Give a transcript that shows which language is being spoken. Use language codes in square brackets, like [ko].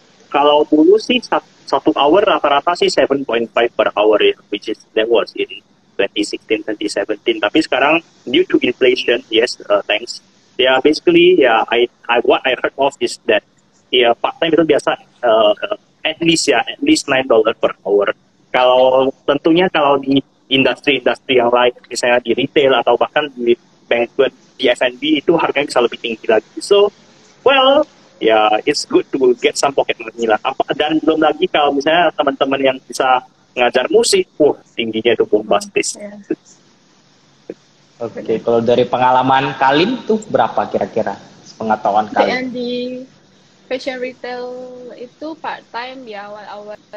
[id] Kalau dulu sih 1 hour rata-rata sih 7.5 per hour ya, [en] which is that was in 2016 2017. [id] Tapi sekarang [en] due to inflation, yes, thanks. Ya, basically, ya, what I heard of is that ya part time [id] itu biasa [en] at least $9 per hour. [id] Tentunya kalau di industri yang lain, misalnya di retail atau bahkan di banquet, di F&B itu harganya bisa lebih tinggi lagi. [en] So, well, ya it's good to get some pocket money lah. [id] Dan belum lagi kalau misalnya teman-teman yang bisa ngajar musik, tingginya itu bombastis. Oke, kalau dari pengalaman Kalin tuh berapa kira-kira pengetahuan Kalin? Di fashion retail itu part time ya, 1 hour.